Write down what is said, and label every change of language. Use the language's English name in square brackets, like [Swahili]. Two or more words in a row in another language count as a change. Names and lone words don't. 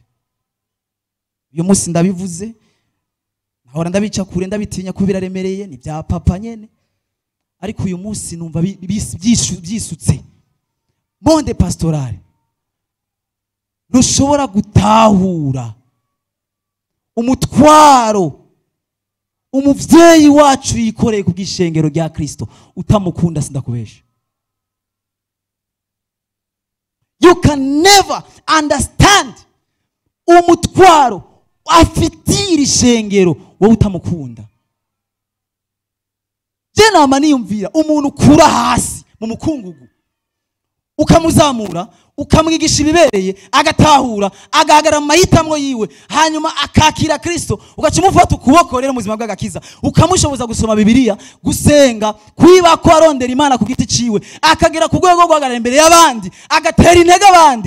[Rundi] Uyu munsi ndabivuze, nahora ndabica kure ndabitinya ko biraremereye, ni bya papa nyene, ariko uyu munsi numva byisutse. Monde pastorale ntushobora gutahura umutwaro umuvyeyi wacu yikoreye ku bw'ishengero rya Kristo utamukunda sindakubesha. [English] You can never understand [Rundi] umutwaro afitira ishengero wowe utamukunda. Je nama niyumvira umuntu kura hasi mu mukungugu ukamuzamura ukamwigisha ibibereye agatahura agahagarara mu mahitamwo yiwe hanyuma akakira Kristo, ugacumufata ukuboko rero mu buzima bw'agakiza ukamushoboza gusoma Bibiliya, gusenga, kwiba ko arondera Imana ku giti ciwe, akagera ku rwego guhagarara imbere y'abandi agatera intege abandi.